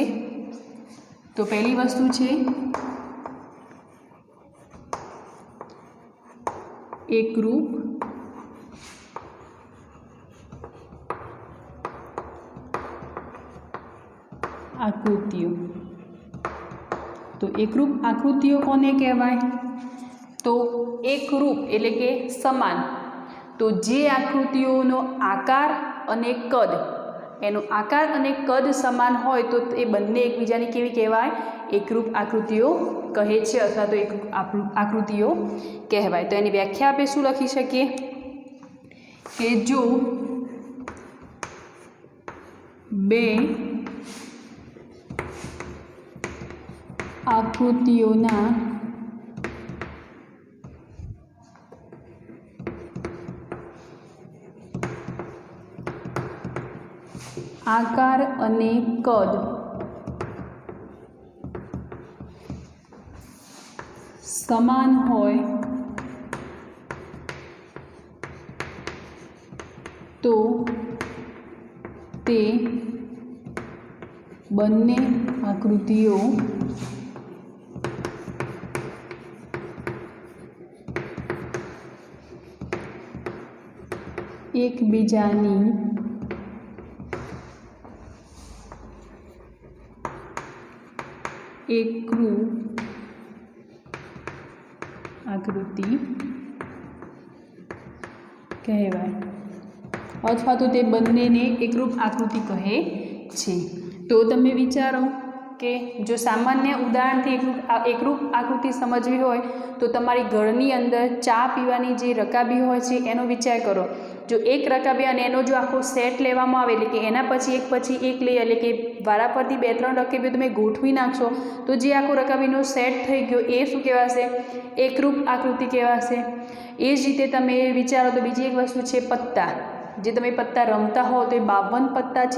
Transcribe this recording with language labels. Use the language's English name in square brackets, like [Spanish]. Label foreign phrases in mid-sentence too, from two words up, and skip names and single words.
[Gujarati] તો પહેલી વસ્તુ છે એકરૂપ આકૃતિઓ। તો એકરૂપ આકૃતિઓ કોને કહેવાય? તો એકરૂપ એટલે કે સમાન। તો જે આકૃતિઓનો આકાર અને કદ, એનો આકાર અને કદ સમાન હોય તો એ બંને એકબીજાને કેવી કહેવાય? એકરૂપ આકૃતિઓ કહે છે અથવા તો એકરૂપ આકૃતિઓ કહેવાય। તો એની વ્યાખ્યા આપણે શું લખી શકીએ કે જો બે આકૃતિઓના આકાર અને કદ સમાન હોય તો તે બંને આકૃતિઓ એકબીજાની એકરૂપ આકૃતિ કહેવાય અથવા તો તે બંને ને એકરૂપ આકૃતિ કહે છે। તો તમે વિચારો કે જો સામાન્ય ઉદાહરણ થી એકરૂપ આકૃતિ સમજવી હોય તો તમારી ઘરની અંદર ચા પીવાની જે રકાબી હોય છે એનો વિચાર કરો। જો એક રકાબી અને એનો જો આખો સેટ લેવામાં આવે એટલે કે એના પછી એક લઈ એટલે કે વારા પરથી બે ત્રણ રકાબીઓ તમે ગોઠવી નાખશો તો જે આખો રકાબીનો સેટ થઈ ગયો એ શું કહેવાશે? એકરૂપ આકૃતિ કહેવાશે। એ જ રીતે તમે વિચારો તો બીજી એક વસ્તુ છે પત્તા। જે તમે પત્તા રમતા હો તો 52 પત્તા છે।